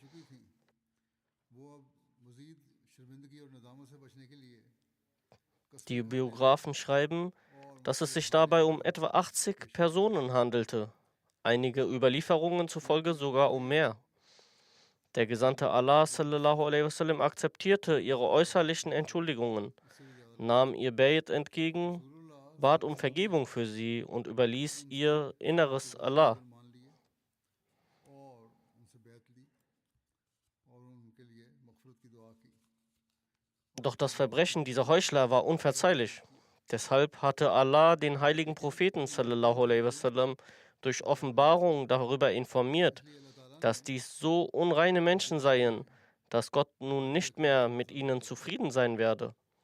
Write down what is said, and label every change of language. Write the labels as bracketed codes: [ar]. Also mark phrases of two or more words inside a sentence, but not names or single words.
[de] Die Biografen schreiben, dass es sich dabei um etwa 80 Personen handelte, einige Überlieferungen zufolge sogar um mehr. Der Gesandte Allah [ar] صلى الله عليه وسلم [de] akzeptierte ihre äußerlichen Entschuldigungen, nahm ihr Bayt entgegen, bat um Vergebung für sie und überließ ihr Inneres Allah. Doch das Verbrechen dieser Heuchler war unverzeihlich. Deshalb hatte Allah den heiligen Propheten [ar] صلى الله عليه وسلم [de] durch Offenbarung darüber informiert, dass dies so unreine Menschen seien, dass Gott nun nicht mehr mit ihnen zufrieden sein werde.